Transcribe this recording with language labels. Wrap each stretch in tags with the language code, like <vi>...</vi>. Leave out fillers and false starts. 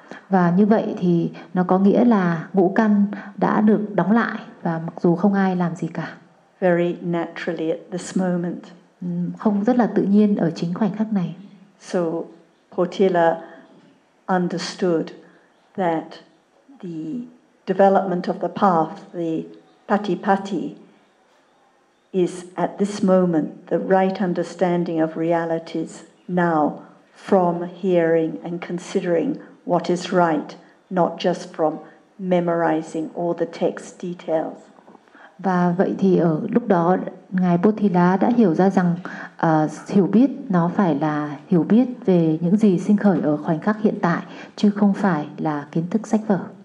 <vi>Và như vậy thì nó có nghĩa là ngũ căn đã được đóng lại và mặc dù không ai làm gì cả.</vi> <en>Very naturally at this moment.</en> <vi>Không, rất là tự nhiên ở chính khoảnh khắc này.</vi> <en>So Potila understood that the development of the path, the patipatti, is at this moment the right understanding of realities now from hearing and considering what is right, not just from memorizing all the text details.</en> <vi>Và vậy thì ở lúc đó Ngài Bodhidharma đã hiểu ra rằng hiểu biết nó phải là hiểu biết về những gì sinh khởi ở khoảnh khắc hiện tại, chứ không phải là kiến thức sách vở.</vi>